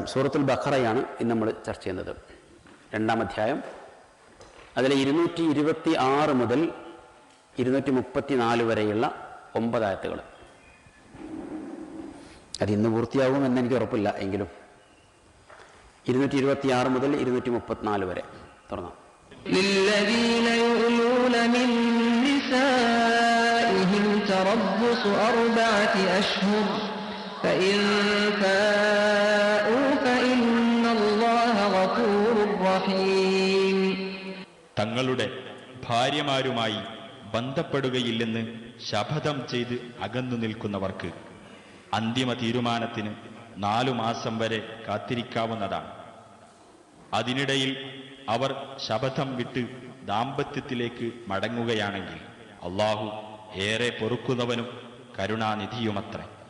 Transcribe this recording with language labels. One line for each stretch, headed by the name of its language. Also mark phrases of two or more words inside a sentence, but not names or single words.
Malayalam: സൂറത്തുൽ ബഖറയാണ് ഇന്ന് നമ്മൾ ചർച്ച ചെയ്യുന്നത്. 2-ാം അധ്യായം, അതിലെ 226 മുതൽ 234 വരെയുള്ള 9 ആയത്തുകൾ. അത് ഇന്ന് പൂർത്തിയാകുമെന്ന് എനിക്ക് ഉറപ്പില്ല, എങ്കിലും 226 മുതൽ 234 വരെ തുടങ്ങാം.
Arabic: للذين يؤلون من نسائهم تربص 4 أشهر فإن فاءوا فإن الله غفور رحيم.
Malayalam: തങ്ങളുടെ ഭാര്യമാരുമായി ബന്ധപ്പെടുകയില്ലെന്ന് ശപഥം ചെയ്ത് അകന്നു നിൽക്കുന്നവർക്ക് അന്തിമ തീരുമാനത്തിന് 4 മാസം വരെ കാത്തിരിക്കാവുന്നതാണ്. അതിനിടയിൽ അവർ ശപഥം വിട്ട് ദാമ്പത്യത്തിലേക്ക് മടങ്ങുകയാണെങ്കിൽ അള്ളാഹു ഏറെ പൊറുക്കുന്നവനും കരുണാനിധിയുമത്രേ.